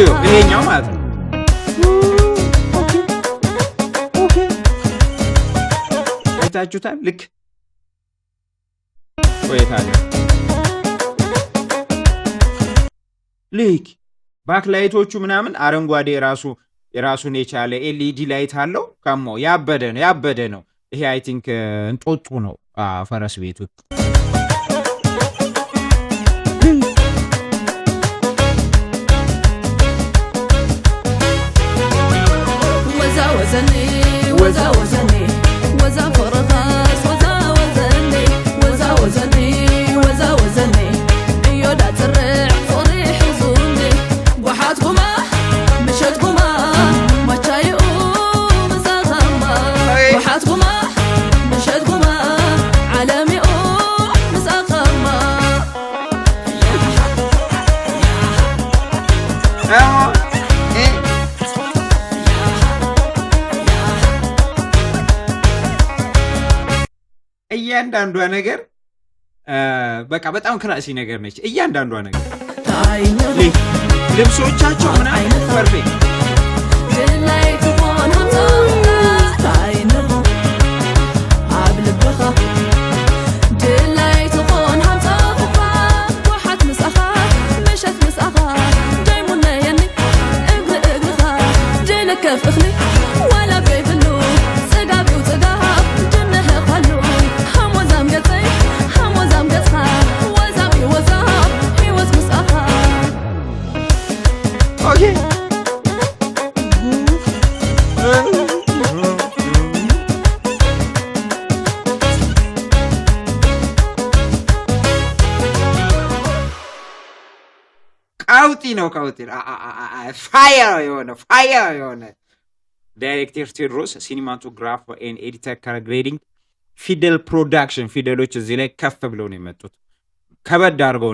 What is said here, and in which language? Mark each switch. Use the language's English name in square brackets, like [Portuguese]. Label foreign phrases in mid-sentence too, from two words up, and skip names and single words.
[Amharic] ይሄኛው ማለት ነው። አይታችሁታል። ልክ ቆይታለ ልክ ባክላይቶቹ ምናምን አረንጓዴ የራሱን የቻለ ኤልኢዲ ላይት አለው። ከሞ ያበደ ነው ያበደ ነው። ይሄ [English] I think [Amharic] እንጦጡ ነው ፈረስ ቤቱ። [Tigrinya] ወዛ ወዘኒ ወዛ ወዘኒ ወዛ ፈረኻስ ወዛ ወዘኒ ወዛ ወዘኒ ወዛ ወዘኒ እዮ ዳጽርዕ ፍቕሪ ሒዙኒ ጓሓት ጉማ ምሸት ጉማ ማቻይኡ ምሳኻማ ጓሓት ጉማ ምሸት ጉማ ዓለሚኡ ምሳኻማ [Amharic] እያንዳንዷ ነገር በቃ በጣም ክላሲ ነገር ነች። እያንዳንዷ ነገር [Tigrinya] ታይንኻ [Amharic] ልብሶቻቸው ምናምን ፐርፌክት። [Tigrinya] ድላይ ትኾን ሃምሳኻ ታይንኻ ኣብ ልብኻ ድላይ ትኾን ሃምሳኻ ጓሓት ምስኣኻ ምሸት ምስኣኻ ደይሙነየኒ እግሪ እግርኻ ድልከፍ እኽሊ ወላ በይብሉ ጽጋቢው ጽጋብ ድንህቐሉ ሃሞዛም ገጸይ ሃሞዛም ገጽኻ ወዛቢ ወዛብ ሕይወት ምስኣኻ [Amharic] ኦኬ ቀውጢ ነው ቀውጢ ነው። ፋየር የሆነ ዳይሬክተር ቴዎድሮስ፣ [English] cinematograph and editor color grading፣ [Amharic] ፊደል ፕሮዳክሽን። ፊደሎች እዚህ ላይ ከፍ ብለው ነው የመጡት፣ ከበድ አድርገው